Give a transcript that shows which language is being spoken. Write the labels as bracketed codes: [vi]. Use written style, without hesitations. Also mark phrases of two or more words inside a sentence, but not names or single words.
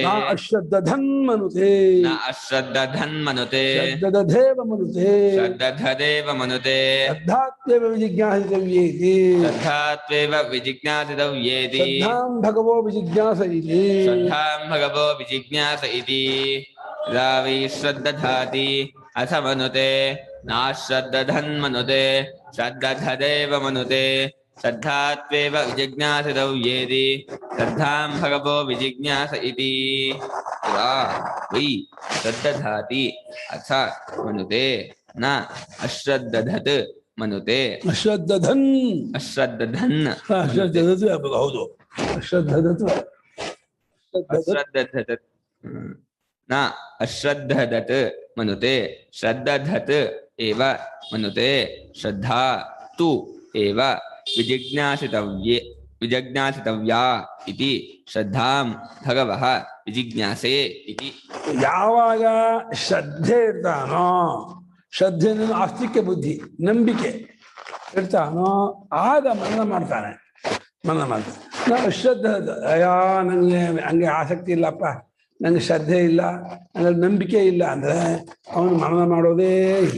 [sa] ಅಶ್ರದ್ಧನ್ ಮನುತೆ, ಅಶ್ರದ್ಧನ್ ಮನುತೆ, ಶ್ರದ್ಧದೇವ ಮನುತೆ, ಶ್ರದ್ಧದೇವ ಮನುತೆ, ಶ್ರದ್ಧಾತ್ವೇವ ವಿಜಿಜ್ಞಾಸಿತವ್ಯೇತಿ, ಶ್ರದ್ಧಾತ್ವೇವ ವಿಜಿಜ್ಞಾಸಿತವ್ಯೇತಿ, ಶ್ರದ್ಧಾಂ ಭಗವೋ ವಿಜಿಜ್ಞಾಸ ಇತಿ, ಶ್ರದ್ಧಾಂ ಭಗವೋ ವಿಜಿಜ್ಞಾಸ ಇತಿ. ಯದಾ ವೈ ಶ್ರದ್ಧಾತಿ ಅಥ ಮನುತೆ, ನಾಶ್ರದ್ಧನ್ ಮನುತೆ, ಶ್ರದ್ಧದೇವ ಮನುತೆ, ಶ್ರದ್ಧಾತ್ವೇವ ವಿಜಿಜ್ಞಾಸಿತವ್ಯೇತಿ, ಶ್ರದ್ಧಾಂ ಭಗವೋ ವಿಜಿಜ್ಞಾಸ ಇತಿ. ಯದಾ ವೈ ಶ್ರದ್ಧಾತಿ ಅಥ ಮನುತೆ, ನ ಅಶ್ರದ್ಧತ್ ಮನುತೆ. ಅಶ್ರದ್ಧನ್ ಹೌದು, ಅಶ್ರದ್ಧತ್ ನ ಅಶ್ರದ್ಧತ್ ಮನುತೆ, ಶ್ರದ್ಧತ್ ಏವ ಮನುತೆ, ಶ್ರದ್ಧಾ ತು ಏವ ವಿಜಿಜ್ಞಾಸಿತವ್ಯಾ ಇತಿ, ಶ್ರದ್ಧಾಂ ಭಗವಃ ವಿಜಿಜ್ಞಾಸೆ ಇತಿ. [kn] ಯಾವಾಗ ಶ್ರದ್ಧೆ ಇರ್ತಾನೋ, ಶ್ರದ್ಧೆ ಆಸ್ತಿಕ್ಯ ಬುದ್ಧಿ, ನಂಬಿಕೆ ಇರ್ತಾನೋ ಆಗ ಮನನ ಮಾಡ್ತಾನೆ. ನಾವು ಶ್ರದ್ಧೆ, ಅಯ್ಯೋ ನಂಗೆ ಹಂಗೆ ಆಸಕ್ತಿ ಇಲ್ಲಪ್ಪ, ನಂಗೆ ಶ್ರದ್ಧೆ ಇಲ್ಲ, ನಂಗೆ ನಂಬಿಕೆ ಇಲ್ಲ ಅಂದ್ರೆ ಅವನು ಮನನ ಮಾಡೋದೇ ಇಲ್ಲ.